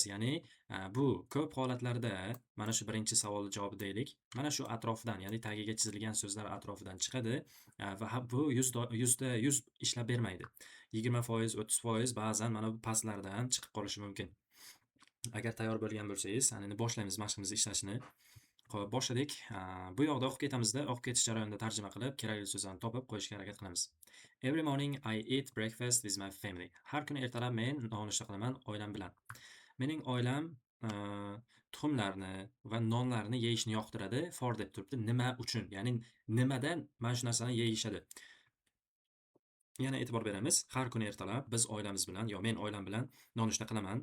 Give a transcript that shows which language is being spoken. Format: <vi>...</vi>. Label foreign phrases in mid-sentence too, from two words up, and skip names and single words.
<uz>Ya'ni bu ko'p holatlarda mana shu birinchi savol javobi deylik, mana shu atrofidan, ya'ni tagiga chizilgan so'zlar atrofidan chiqadi va bu 100% ishlab bermaydi. 20%, 30% ba'zan mana bu pastlardan chiqib qolishi mumkin. Agar tayyor bo'lgan bo'lsangiz, endi boshlaymiz mashqimizni ishlashni. Xo'p, boshladik. Bu yoqda o'qib ketamizda, o'qib ketish jarayonida tarjima qilib, kerakli so'zlarni topib qo'yishga harakat qilamiz.</uz> <en>Every morning I eat breakfast with my family.</en> <uz>Har kuni ertalab men nonushta qilaman oilam bilan. Mening oilam tuxumlarni va nonlarni yeyishni yoqtiradi. For deb turibdi. Nima uchun? Ya'ni nimadan mana shu narsani yeyishadi? Yana e'tibor beramiz. Har kuni ertalab biz oilamiz bilan, yo men oilam bilan nonushta qilaman.</uz>